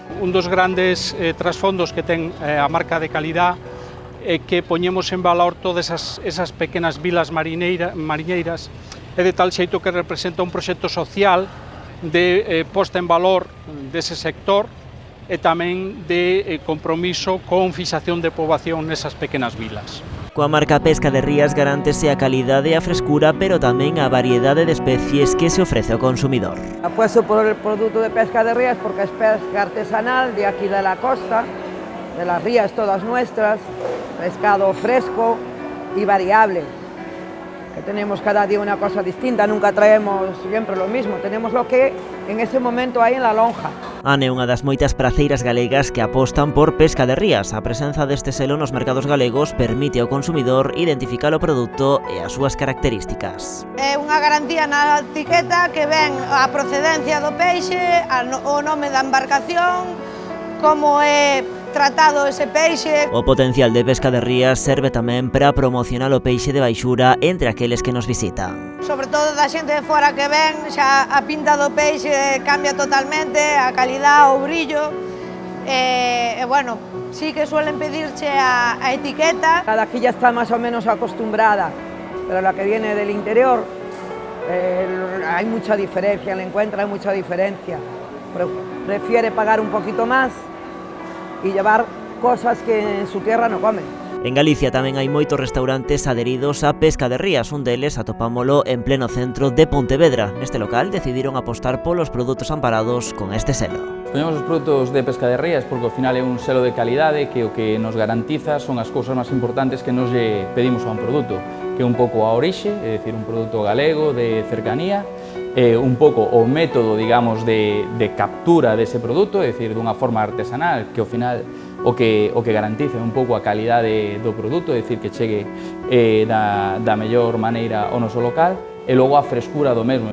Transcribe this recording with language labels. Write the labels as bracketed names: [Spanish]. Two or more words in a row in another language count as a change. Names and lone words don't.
[Galician] Un dos grandes trasfondos que ten a marca de calidad é que poñemos en valor todas esas pequenas vilas mariñeiras e de tal xeito que representa un proxecto social de posta en valor dese sector e tamén de compromiso con fixación de poboación nesas pequenas vilas. Coa marca Pesca de Rías garántese a calidade e a frescura, pero tamén a variedade de especies que se ofrece ao consumidor. [Spanish] Apuesto por el producto de Pesca de Rías porque es pesca artesanal de aquí de la costa, de las rías todas nuestras, pescado fresco y variable, que tenemos cada día una cosa distinta, nunca traemos siempre lo mismo, tenemos lo que en ese momento hay en la lonja. [Galician] Ane é unha das moitas praceiras galegas que apostan por Pesca de Rías. A presenza deste selo nos mercados galegos permite ao consumidor identificar o produto e as súas características. É unha garantía na etiqueta que ven a procedencia do peixe, o nome da embarcación, como é tratado ese peixe. O potencial de Pesca de Rías serve tamén para promocionar o peixe de baixura entre aqueles que nos visitan. Sobre todo da xente de fora que ven, xa a pinta do peixe cambia totalmente, a calidad, o brillo, e bueno, [Spanish] sí que suelen [Galician] pedirche a etiqueta. [Spanish] La de aquí ya está más o menos acostumbrada, pero la que viene del interior hay mucha diferencia, le encuentra mucha diferencia. Prefiere pagar un poquito más y llevar cosas que en su tierra no comen. [Galician] En Galicia tamén hai moitos restaurantes adheridos a Pesca de Rías. Un deles atopámolo en pleno centro de Pontevedra. Neste local decidiron apostar polos produtos amparados con este selo. Poñemos os produtos de Pesca de Rías porque ao final é un selo de calidade que o que nos garantiza son as cousas máis importantes que nos lle pedimos a un produto, que é un pouco a orixe, é dicir, un produto galego de cercanía, un pouco o método, digamos, de captura dese produto, é dicir, dunha forma artesanal, que ao final o que garantiza un pouco a calidade do produto, é dicir, que chegue da mellor maneira ao noso local, e logo a frescura do mesmo.